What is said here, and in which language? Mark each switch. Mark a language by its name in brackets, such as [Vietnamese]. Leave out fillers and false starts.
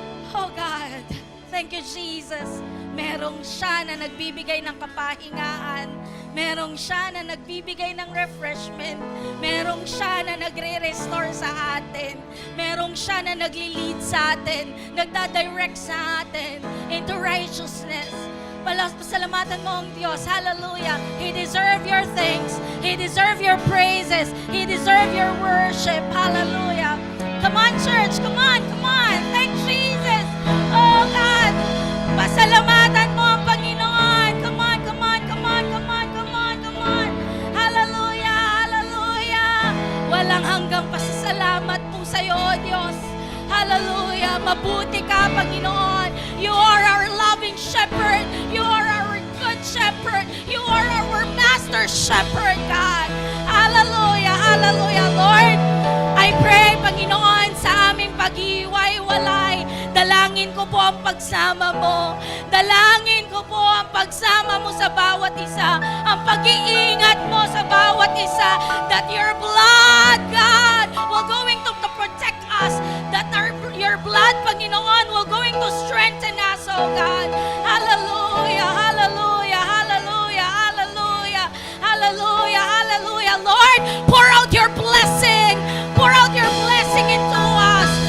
[English] Oh God, thank you, Jesus. [Filipino] Merong siya na nagbibigay ng kapahingaan. Merong siya na nagbibigay ng refreshment. Merong siya na nagre-restore sa atin. Merong siya na nagli-lead sa atin, nagdadirect sa atin [English] into righteousness. [Filipino] Pasalamatan mo ang Diyos. Hallelujah. [English] He deserves your thanks. He deserves your praises. He deserves your worship. Hallelujah. Come on, church. Come on, come on. Thank Jesus. Oh, God. [Filipino] Pasalamatan mo ang Panginoon. [English] Come on, come on, come on, come on, come on, come on. Hallelujah, hallelujah. [Filipino] Walang hanggang pasasalamat po sa iyo, O Diyos. Hallelujah. Mabuti ka, Panginoon. [English] You are our loving shepherd. You are our good shepherd. You are our master shepherd, God. Hallelujah, hallelujah, Lord. I pray, [Filipino] Panginoon, sa aming paghihiwa-walay, dalangin ko po ang pagsama mo. Dalangin ko po ang pagsama mo sa bawat isa. Ang pag-iingat mo sa bawat isa. [English] That your blood, God, will going to protect us. That your blood, Panginoon, will going to strengthen us, oh God. Hallelujah, hallelujah, hallelujah, hallelujah, hallelujah, hallelujah. Lord, pour out your blessing. Pour out your blessing into us.